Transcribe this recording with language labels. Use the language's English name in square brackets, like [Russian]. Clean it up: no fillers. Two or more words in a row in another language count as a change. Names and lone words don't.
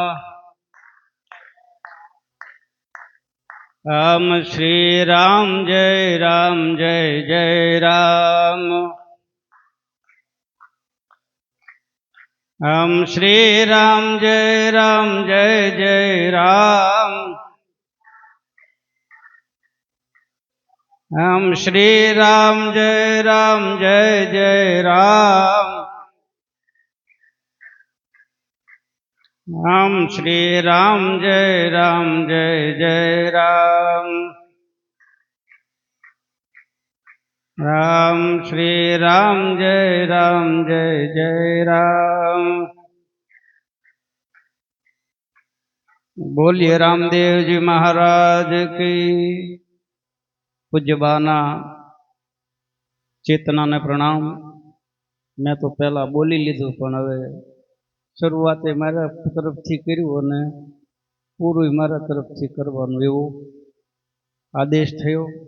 [Gujarati] રામ શ્રી રામ જય રામ જય જય રામ. રામ શ્રી રામ જય રામ જય જય રામ. [Hindi] राम श्री राम जय जय राम. राम श्री राम जय जय राम. राम श्री राम जय जय राम. बोलिए रामदेव जी महाराज की. [Gujarati] પૂજ્યબાના ચેતનાને પ્રણામ. મેં તો પહેલાં બોલી લીધું, પણ હવે શરૂઆતે મારા તરફથી કર્યું અને પૂરું મારા તરફથી કરવાનું એવો આદેશ થયો.